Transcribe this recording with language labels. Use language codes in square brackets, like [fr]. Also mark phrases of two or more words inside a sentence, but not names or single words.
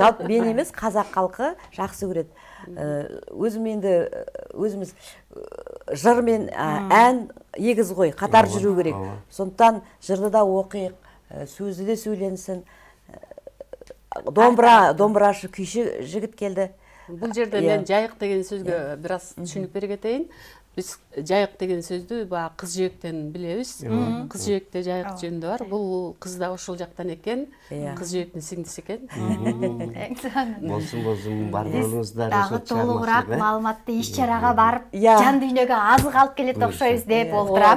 [kk] Жалпы мен емес, қазақ халқы жақсы көреді. Өзіміз жыр мен ән егіз ғой, қатар жүру керек. Сондықтан жырды да оқиық, сөзді де сөйленсін. Домбырашы күйші жігіт келді. Бұл жерде мен жайық деген сөзге біраз түсінік бере кетейін. [ky] Біз жайык деген сөздү баягы кыз жээктен билебиз. Кыз жээкте жайык жөнүндө бар. Бул кыз да ошол жактан экен. Кыз жээктин сиңдиси экен. болсун барболуңуздар дагы толугураак маалыматты иш чарага барып [kk] Иә. [ky] жан дүйнөгө азык алып келет окшойбуз деп олтурам.